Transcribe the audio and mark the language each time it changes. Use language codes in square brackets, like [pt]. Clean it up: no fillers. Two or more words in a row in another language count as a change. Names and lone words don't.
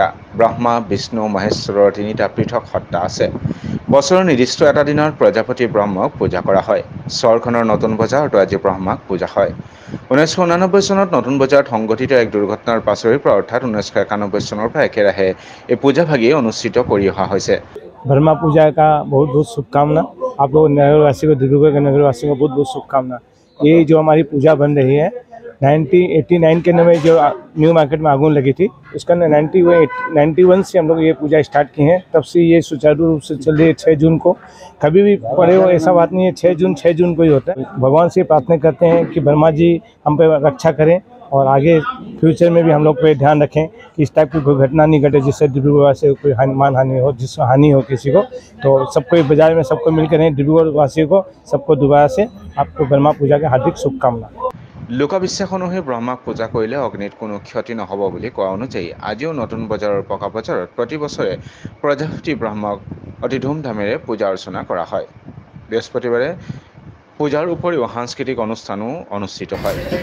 [as] ব্ৰহ্মা, বিষ্ণু, মহেশ্বৰৰ তিনিটা পৃথক সত্তা আছে। বছৰৰ নিৰ্দিষ্ট এটা দিনত প্ৰজাপতি ব্ৰহ্মক পূজা কৰা হয়। চহৰখনৰ নতুন বজাৰতো আজি ব্ৰহ্মাক পূজা হয়। 1989 চনত নতুন বজাৰত সংঘটিত এক দুৰ্ঘটনাৰ পাছৰে পৰা অৰ্থাৎ 1991 চনৰ পৰা একেৰাহে এই পূজাভাগি অনুষ্ঠিত কৰি অহা হৈছে। [hi] ब्रह्मा पूजा का बहुत बहुत शुभकामना। आप लोग नगरवासी को, डिब्रूगढ़ के नगरवासी को बहुत बहुत शुभकामना। ये जो हमारी पूजा बन रही है 1989 के में जो न्यू मार्केट में आगून लगी थी, उसका 91 से हम लोग ये पूजा स्टार्ट की हैं। तब से ये सुचारू रूप से चल रही है। 6 जून को कभी भी पड़े हो ऐसा बात नहीं है, 6 जून को ही होता है। भगवान से प्रार्थना करते हैं कि ब्रह्मा जी हम पे रक्षा करें और आगे फ्यूचर में भी हम लोग पे ध्यान रखें कि इस टाइप की कोई घटना नहीं घटे जिससे डिब्रूगढ़ से कोई मान हानि हो, जिससे हानि हो किसी को। तो सबको बाजार में सबको मिलकर रहें। डिब्रूगढ़ वासियों को सबको दोबारा से आपको ब्रह्मा पूजा के हार्दिक शुभकामना। [as] লোকবিশ্বাস অনুসৰি ব্ৰহ্মাক পূজা কৰিলে অগ্নিত কোনো ক্ষতি নহ'ব বুলি কোৱা অনুযায়ী আজিও নতুন বজাৰৰ পকা বজাৰত প্ৰতি বছৰে প্ৰজাপতি ব্ৰহ্মক অতি ধুমধামেৰে পূজা অৰ্চনা কৰা হয়। বৃহস্পতিবাৰে পূজাৰ উপৰিও সাংস্কৃতিক অনুষ্ঠানো অনুষ্ঠিত হয়।